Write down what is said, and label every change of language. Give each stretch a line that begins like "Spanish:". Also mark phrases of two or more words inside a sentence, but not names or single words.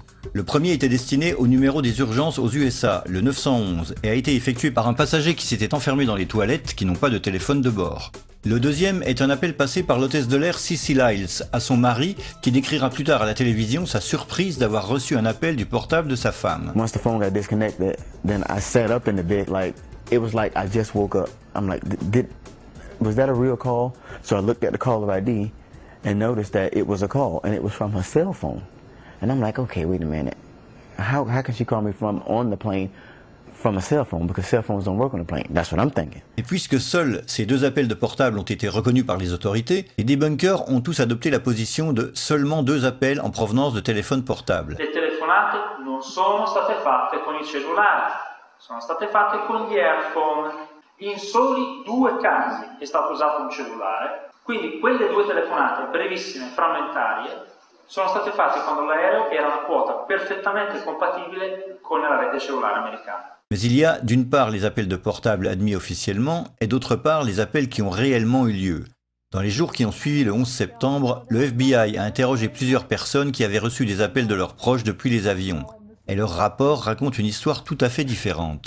French: Le premier était destiné au numéro des urgences aux USA, le 911, et a été effectué par un passager qui s'était enfermé dans les toilettes qui n'ont pas de téléphone de bord. Le deuxième est un appel passé par l'hôtesse de l'air Cissy Lyles à son mari, qui décrira plus tard à la télévision sa surprise d'avoir reçu un appel du portable de sa femme.
English: Once the phone got disconnected, then I sat up in the bed like it was like I just woke up. I'm like, was that a real call? So I looked at the caller ID and noticed that it was a call and it was from her cell phone. And I'm like, okay, wait a minute. How can she call me from on the plane from a cell phone? Because cell phones don't work on the plane. That's what I'm thinking.
French: Et puisque seuls ces 2 appels de portable ont été reconnus par les autorités, les debunkers ont tous adopté la position de seulement 2 appels en provenance de téléphones portables.
Italian: Le telefonate non sono state fatte con il cellulare, sono state fatte con gli earphone. In soli 2 casi è stato usato un cellulare, quindi quelle 2 telefonate brevissime, frammentarie, sono state fatte quando l'aereo era una quota perfettamente compatibile con la rete cellulare americana.
French: Mais il y a d'une part les appels de portable admis officiellement et d'autre part les appels qui ont réellement eu lieu. Dans les jours qui ont suivi le 11 septembre, le FBI a interrogé plusieurs personnes qui avaient reçu des appels de leurs proches depuis les avions. Et leur rapport raconte une histoire tout à fait différente.